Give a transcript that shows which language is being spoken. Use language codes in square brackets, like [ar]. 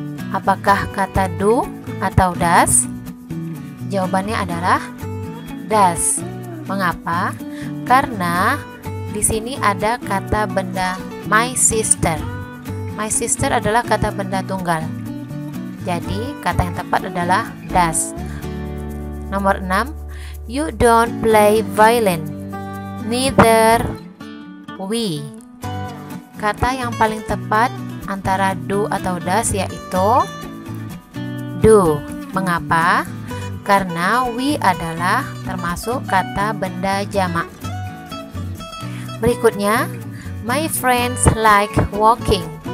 [id] Apakah kata do atau does? Jawabannya adalah does. Mengapa? Karena di sini ada kata benda my sister. My sister adalah kata benda tunggal. Jadi, kata yang tepat adalah does. Nomor 6, [en] you don't play violin. Neither we. [id] Kata yang paling tepat antara do atau does yaitu do. Mengapa? Karena we adalah termasuk kata benda jamak. Berikutnya, [en] my friends like walking.